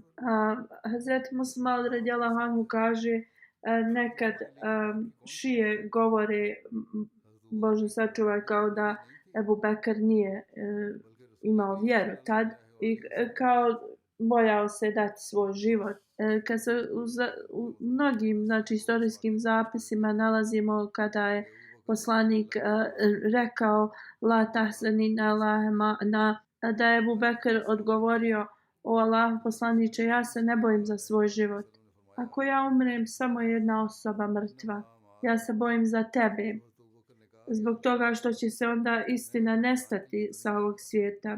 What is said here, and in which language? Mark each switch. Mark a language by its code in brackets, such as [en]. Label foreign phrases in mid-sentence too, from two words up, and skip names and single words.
[bs] Hazreti Muslim [ar] رضي الله عنه [bs] kaže nekad šije govore, Bože sačuvaj, kao da Ebu Bekr nije imao vjeru tad i kao bojao se dati svoj život. Kad se u mnogim znači istorijskim zapisima nalazimo kada je poslanik rekao [ar] لا تحزن الله معنا, [bs] da je Ebu Bekr odgovorio: o Allah poslaniče, ja se ne bojim za svoj život. ako ja umrem, samo je jedna osoba mrtva. Ja se bojim za tebe. Zbog toga što će se onda istina nestati sa ovog svijeta.